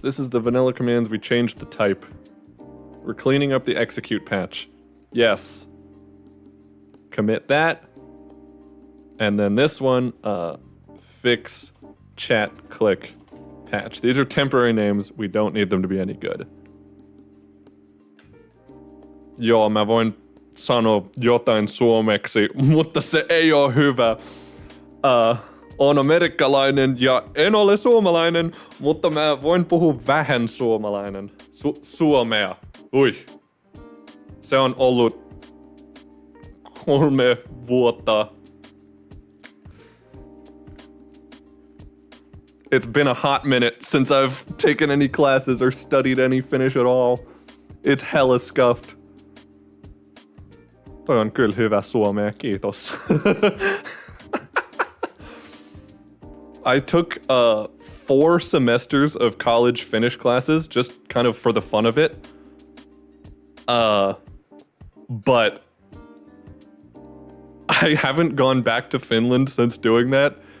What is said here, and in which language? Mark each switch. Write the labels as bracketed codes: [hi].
[en] This is the vanilla commands. We changed the type. We're cleaning up the execute patch. Yes. Commit that. And then this one, fix chat click patch. These are temporary names. We don't need them to be any good. [fi] Joo, mä voin sanoa jotain suomeksi, mutta se ei ole hyvä. On amerikkalainen ja en ole suomalainen, mutta mä voin puhua vähän suomalainen. Suomea. Ui. Se on ollut 3 vuotta. [en] It's been a hot minute since I've taken any classes or studied any Finnish at all. It's hella scuffed. [fi] Toi on kyllä hyvä suomea, kiitos. [en] I took 4 semesters of college Finnish classes just kind of for the fun of it. But I haven't gone back to Finland since doing that.